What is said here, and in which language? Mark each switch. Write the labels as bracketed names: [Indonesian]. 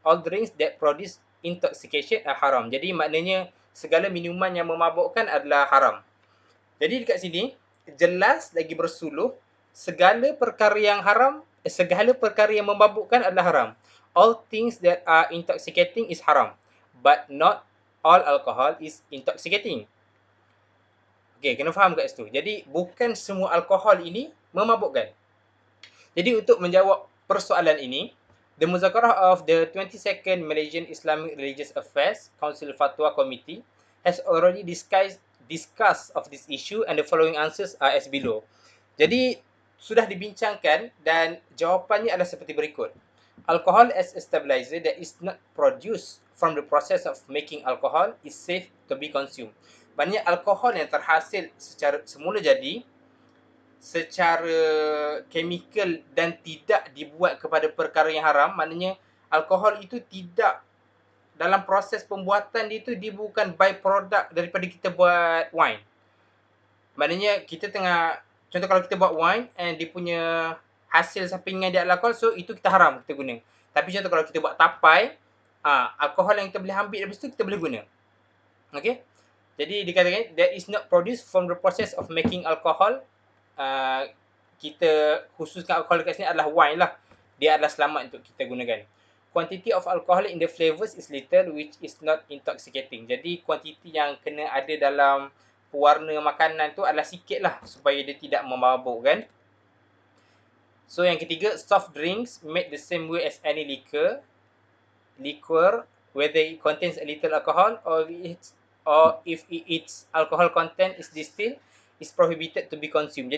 [English] All drinks that produce intoxication are haram. [Malay] Jadi maknanya segala minuman yang memabukkan adalah haram. Jadi dekat sini jelas lagi bersuluh segala perkara yang haram, segala perkara yang memabukkan adalah haram. [English] All things that are intoxicating is haram, but not all alcohol is intoxicating. Okay, [Malay] kena faham kat situ. Jadi bukan semua alkohol ini memabukkan. [English] Jadi untuk menjawab persoalan ini, the Muzakarah of the 22nd Malaysian Islamic Religious Affairs Council Fatwa Committee has already discussed of this issue and the following answers are as below. [Malay] Jadi sudah dibincangkan dan jawapannya adalah seperti berikut. [English] Alcohol as a stabilizer that is not produced from the process of making alcohol is safe to be consumed. [Malay] Maknanya alkohol yang terhasil secara semula jadi, secara chemical dan tidak dibuat kepada perkara yang haram, maknanya alkohol itu tidak dalam proses pembuatan dia itu, dia bukan byproduct daripada kita buat wine. Maknanya kita tengah, contoh kalau kita buat wine and dia punya hasil sampingan dia alkohol, so itu kita haram kita guna. Tapi contoh kalau kita buat tapai, alkohol yang kita boleh ambil dari situ kita boleh guna. Okay. Jadi dikatakan [English] that is not produced from the process of making alcohol. [Malay] Kita khususkan alkohol dekat sini adalah wine lah. Dia adalah selamat untuk kita gunakan. [English] Quantity of alcohol in the flavors is little which is not intoxicating. [Malay] Jadi kuantiti yang kena ada dalam pewarna makanan tu adalah sikit lah supaya dia tidak memabukkan. [English] So [Malay] yang ketiga, [English] soft drinks made the same way as any liquor, whether it contains a little alcohol or if its alcohol content is distilled, is prohibited to be consumed.